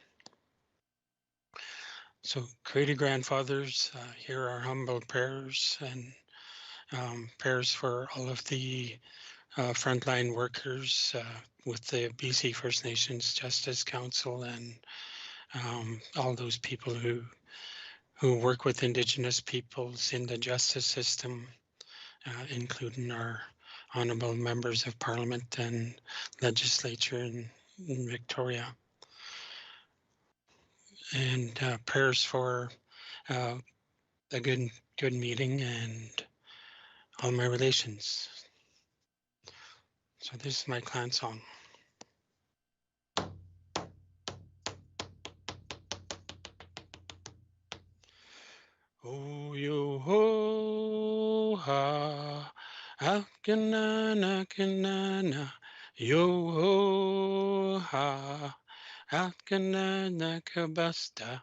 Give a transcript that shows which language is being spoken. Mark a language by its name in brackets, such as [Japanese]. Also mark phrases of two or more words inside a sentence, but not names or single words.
[English] So, Creator Grandfathers, hear our humble prayers and prayers for all of the frontline workers with the BC First Nations Justice Council and all those people who work with Indigenous peoples in the justice system, including our honorable members of Parliament and legislature in Victoria. And prayers for a good meeting and all my relations. So this is my clan song. Oh yo ho ha, akanana kanana, yo ho ha, akanana kabasta.